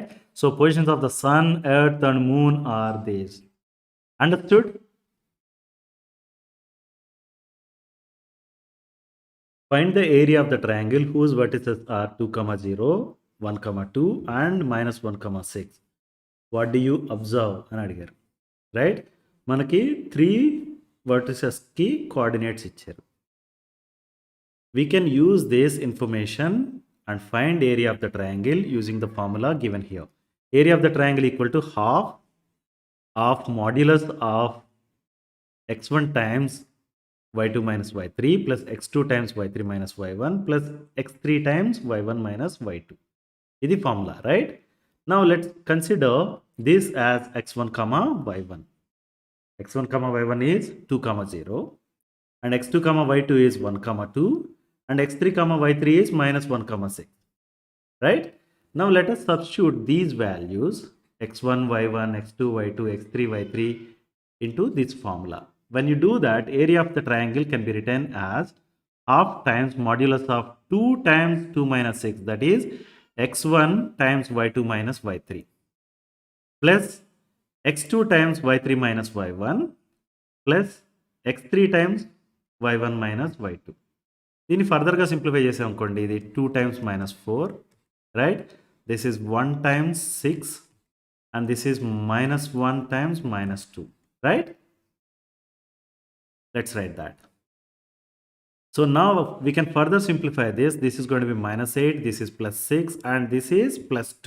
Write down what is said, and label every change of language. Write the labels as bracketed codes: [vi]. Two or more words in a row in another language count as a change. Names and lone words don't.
[en] So positions of the sun, earth and moon are these. Understood? Find the area of the triangle whose vertices are 2, 0, 1, 2 and -1, 6. What do you observe [te] అని అడిగారు, [en] రైట్? [te] మనకి 3 [en] verticeski coordinates [te] ఇచ్చారు. [en] We can use this information and find area of the triangle using the formula given here. Area of the triangle equal to half of modulus of x1 times y2 minus y3 plus x2 times y3 minus y1 plus x3 times y1 minus y2. This is the formula, right? Now let's consider this as x1 comma y1. x1 comma y1 is 2 comma 0 and x2 comma y2 is 1 comma 2 and x3 comma y3 is minus 1 comma 6, right? Now let us substitute these values x1 y1 x2 y2 x3 y3 into this formula. When you do that, area of the triangle can be written as half times modulus of 2 times 2 minus 6, that is x1 times y2 minus y3 plus x2 times y3 minus y1 plus x3 times y1 minus y2. [te] దీన్ని [en] furtherga simplify [te] చేసాం అనుకోండి, ఇది [en] 2 times minus 4, [te] రైట్? [en] this is 1 times 6 and this is minus 1 times minus 2, right? Let's write that. So now we can further simplify this. This is going to be minus 8, this is plus 6 and this is plus 2.